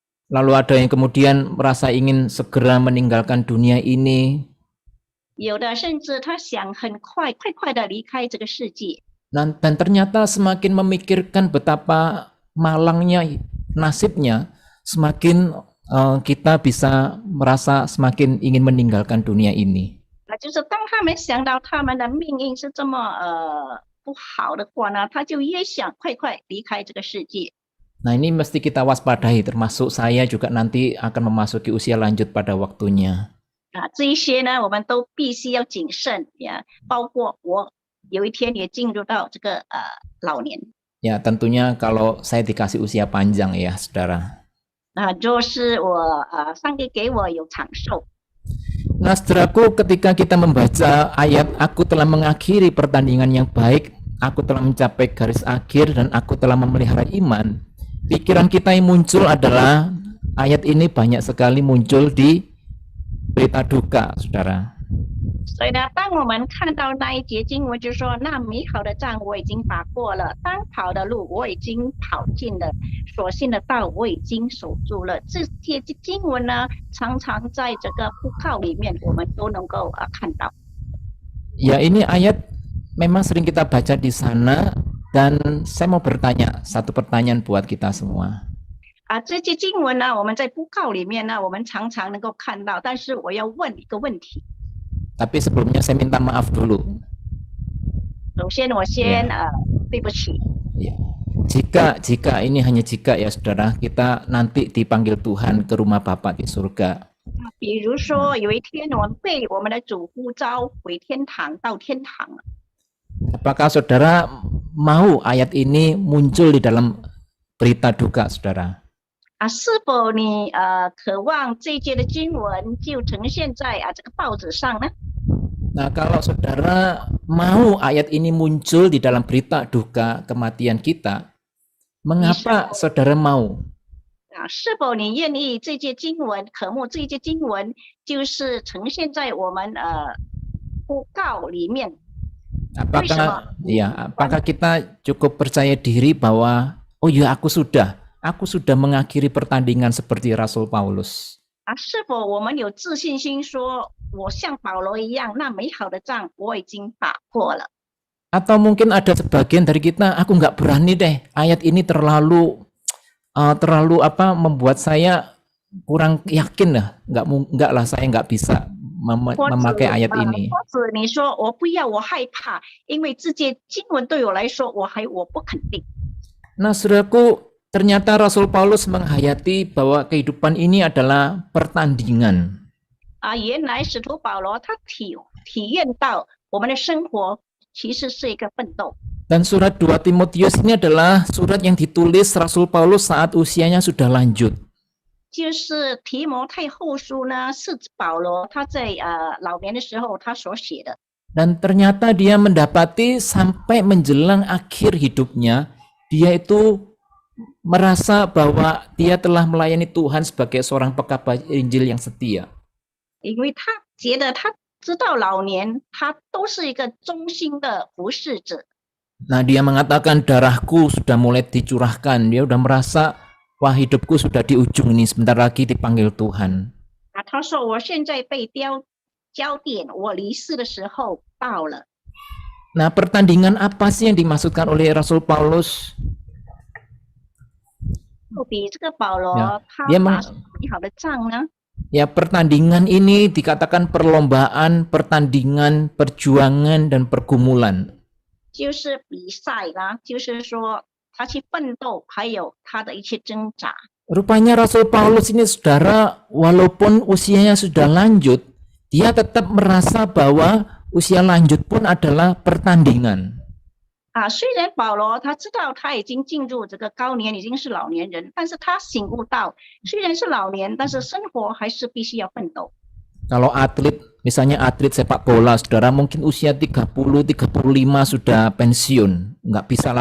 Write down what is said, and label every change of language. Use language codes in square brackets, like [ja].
[id] Lalu ada yang kemudian merasa ingin segera meninggalkan dunia ini. [zh] 有的甚至他想很快的离开这个世界。 [id] Dan ternyata semakin memikirkan betapa malangnya nasibnya, semakin kita bisa merasa semakin ingin meninggalkan dunia ini. [zh] 就是当他们想到他们的命运是这么不好的话呢，他就越想快离开这个世界。 [id] Nah, ini mesti kita waspadai, termasuk saya juga nanti akan memasuki usia lanjut pada waktunya. [zh] 这一些呢，我们都必须要谨慎呀，包括我有一天也进入到这个老年。 [id] Ya, tentunya kalau saya dikasih usia panjang ya, saudara. [zh] 就是我上帝给我有长寿。 [id] Nah, saudaraku, ketika kita membaca ayat aku telah mengakhiri pertandingan yang baik, aku telah mencapai garis akhir dan aku telah memelihara iman. Pikiran kita yang muncul adalah ayat ini banyak sekali muncul di berita duka, saudara. [zh] 所以呢，当我们看到那一节经文，就说那美好的仗我已经打过了，当跑的路我已经跑尽了，所信的道我已经守住了。这些经文呢，常常在这个布告里面，我们都能够看到。 [id] Ya, ini ayat memang sering kita baca di sana, dan saya mau bertanya satu pertanyaan buat kita semua. [zh] 这些经文呢，我们在布告里面呢，我们常常能够看到，但是我要问一个问题。 [id] Tapi sebelumnya saya minta maaf dulu. [zh] 首先，我先对不起。 [id] Ya. Jika ini hanya jika ya saudara, kita nanti dipanggil Tuhan ke rumah Bapa di surga. [zh] 比如说，有一天我们被我们的主呼召回天堂，到天堂了。 [id] Apakah saudara mau ayat ini muncul di dalam berita duka saudara? [zh] 是否你渴望这一节的经文就呈现在这个报纸上呢？ [id] Nah, kalau saudara mau ayat ini muncul di dalam berita duka kematian kita, mengapa saudara mau? [zh] 是否你愿意这节经文渴慕这一节经文就是呈现在我们布告里面？ [id] Apakah kita cukup percaya diri bahwa oh ya aku sudah mengakhiri pertandingan seperti Rasul Paulus? [zh] 是否我们有自信心说我像保罗一样，那美好的仗我已经打过了？ [id] Atau mungkin ada sebagian dari kita, aku nggak berani deh, ayat ini terlalu membuat saya kurang yakin lah, nggak lah saya nggak bisa memakai ayat ini. [zh] 或者你说我不要，我害怕，因为这节经文对我来说我不肯定。 [id] Nah, saudaraku, ternyata Rasul Paulus menghayati bahwa kehidupan ini adalah pertandingan. [zh] 原来使徒保罗他体验到我们的生活其实是一个奋斗。 [id] Dan surat 2 Timotius ini adalah surat yang ditulis Rasul Paulus saat usianya sudah lanjut. [zh] 就是提摩太后书呢，是保罗他在老年的时候他所写的。 [id] Dan ternyata dia mendapati sampai menjelang akhir hidupnya, dia itu merasa bahwa dia telah melayani Tuhan sebagai seorang pekabar Injil yang setia. [zh] 因为他觉得他直到老年，他都是一个忠心的服侍者。 [id] Nah, dia mengatakan darahku sudah mulai dicurahkan. Dia sudah merasa, wah hidupku sudah di ujung ini, sebentar lagi dipanggil Tuhan. [zh] 他说我现在被焦点，我离世的时候到了。 [id] Nah, pertandingan apa sih yang dimaksudkan oleh Rasul Paulus? [zh] 到底这个保罗他打美好的仗呢？ [id] Ya, pertandingan ini dikatakan perlombaan, pertandingan, perjuangan, dan pergumulan. [zh] 就是比赛啦，就是说他去奋斗，还有他的一些挣扎。 [id] Rupanya Rasul Paulus ini saudara, walaupun usianya sudah lanjut, dia tetap merasa bahwa usia lanjut pun adalah pertandingan. [zh] 虽然保罗他知道他已经进入这个高年，已经是老年人，但是他醒悟到，虽然是老年，但是生活还是必须要奋斗。 [id] Kalau atlet, misalnya atlet sepak bola, saudara mungkin usia 30, 35 sudah pensiun, nggak bisa